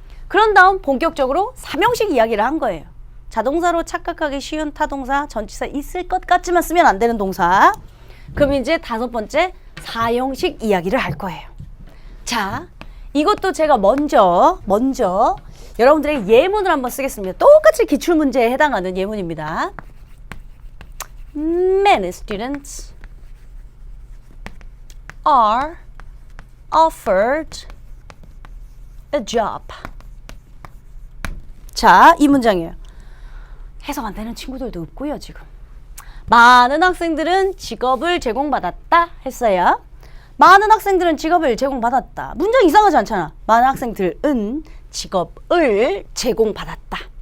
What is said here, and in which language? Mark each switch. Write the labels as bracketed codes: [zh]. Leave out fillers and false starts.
[ko] 그런 다음 본격적으로 3형식 이야기를 한 거예요. 자동사로 착각하기 쉬운 타동사, 전치사 있을 것 같지만 쓰면 안 되는 동사. 그럼 이제 5번째 4형식 이야기를 할 거예요. 자, 이것도 제가 먼저 여러분들의 예문을 한번 쓰겠습니다. 똑같이 기출문제에 해당하는 예문입니다. [en] Many students are offered a job. [ko] 자, 이 문장이에요. 해석 안 되는 친구들도 없고요, 지금. 많은 학생들은 직업을 제공받았다 했어요. 많은 학생들은 직업을 제공받았다. 문장 이상하지 않잖아. 많은 학생들은 직업을 제공받았다.